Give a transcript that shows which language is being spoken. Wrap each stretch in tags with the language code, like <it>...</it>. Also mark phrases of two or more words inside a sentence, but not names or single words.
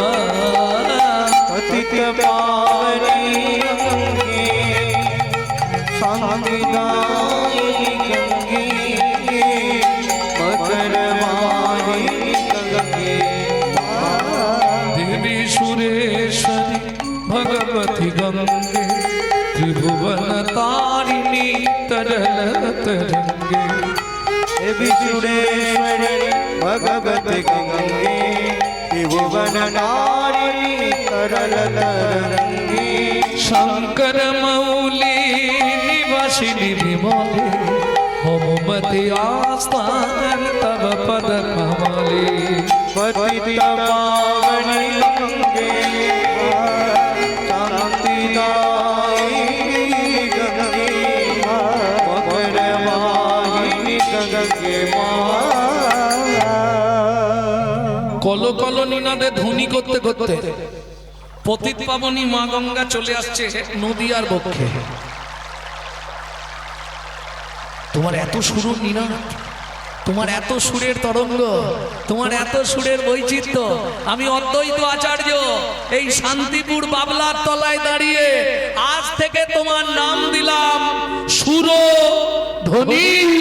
<sa>পতিত পাবনী গঙ্গে শান্তিদায়িনী গঙ্গে মকর বাহিনী গঙ্গে দেবী সুরেশ্বরী ভগবতী গঙ্গে ত্রিভুवन तारिणी तरल तरंगे। देवी सुरेश्वरी भगवती गंगे त्रिभुवन तारिणी तरल तरंगे। शंकर मौली निवासिनी विमले होमवती आस्थान तव पद कमले। पतित पावनी गंगे शांतिदायिनी गंगे मकर वाहिनी गंगे</sa> <bn>কলো কলো নিনাদে ধ্বনি করতে করতে পতিত পাবনী মা গঙ্গা চলে আসছে নদিয়ার বক্ষে। তোমার এত সুর নিনাদ, তোমার এত সুরের তরঙ্গ, তোমার এত সুরের বৈচিত্র্য, আমি অদ্বৈত আচার্য এই শান্তিপুর বাবলার তলায় দাঁড়িয়ে আজ থেকে তোমার নাম দিলাম সুরধ্বনি।</bn>